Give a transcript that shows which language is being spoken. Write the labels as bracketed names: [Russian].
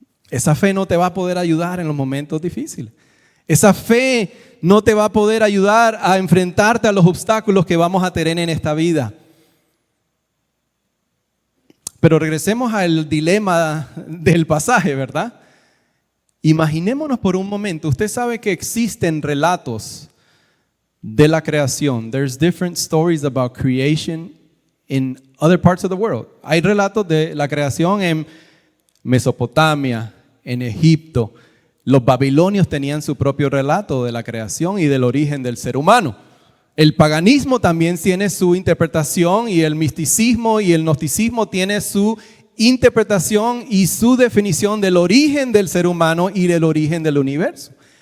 [Spanish] Esa fe no te va a poder ayudar en los momentos difíciles. Esa fe no te va a poder ayudar a enfrentarte a los obstáculos que vamos a tener en esta vida. Pero regresemos al dilema del pasaje, ¿verdad? Imaginémonos por un momento, usted sabe que existen relatos de la creación. [English] There's different stories about creation in other parts of the world. [Spanish] Hay relatos de la creación en Mesopotamia, en Egipto. Los babilonios tenían su propio relato de la creación y del origen del ser humano. El paganismo también tiene su interpretación y el misticismo y el gnosticismo tiene su interpretación y su definición del origen del ser humano y del origen del universo.